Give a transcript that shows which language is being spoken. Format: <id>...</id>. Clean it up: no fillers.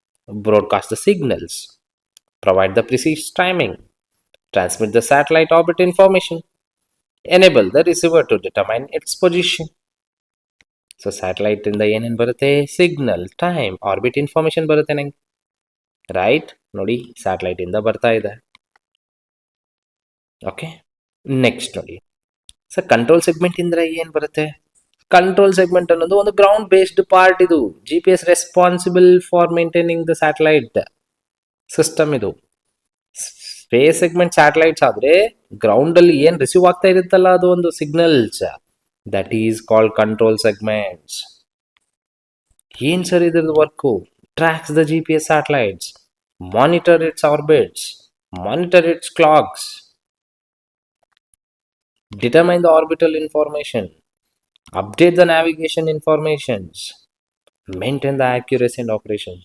<en>Broadcast the signals, provide the precise timing, transmit the satellite orbit information, enable the receiver to determine its position.</en> <kn>So satellite ಇಂದ ಏನೇನು ಬರುತ್ತೆ?</kn> <en>signal, time, orbit information</en> <kn>ಬರುತ್ತೆ ನಂಗೆ,</kn> <en>Right?</en> <kn>ನೋಡಿ, satellite ಇಂದ ಬರ್ತಾ ಇದೆ. ಓಕೆ, ನೆಕ್ಸ್ಟ್ ನೋಡಿ ಸರ್, ಕಂಟ್ರೋಲ್ ಸೆಗ್ಮೆಂಟ್ ಇಂದ ಏನು ಬರುತ್ತೆ?</kn> <en>control segment</en> <kn>ಅನ್ನೋದು ಒಂದು</kn> <en>Ground based part. ಇದು G P S responsible for maintaining the satellite system. ಇದು space segment satellites ಆದ್ರೆ ground ಅಲ್ಲಿ ಏನ್ receive</en> <kn>ಆಗ್ತಾ ಇರುತ್ತಲ್ಲ, ಅದು ಒಂದು</kn> <en>Signals, that is called control segments.</en> <kn>ಏನ್ ಸರ್ ಇದ್ರದ್ದು work?</kn> <en>Tracks the G P S satellites, monitor its orbits, monitor its clocks, determine the orbital information, update the navigation informations, maintain the accuracy and operations.</en>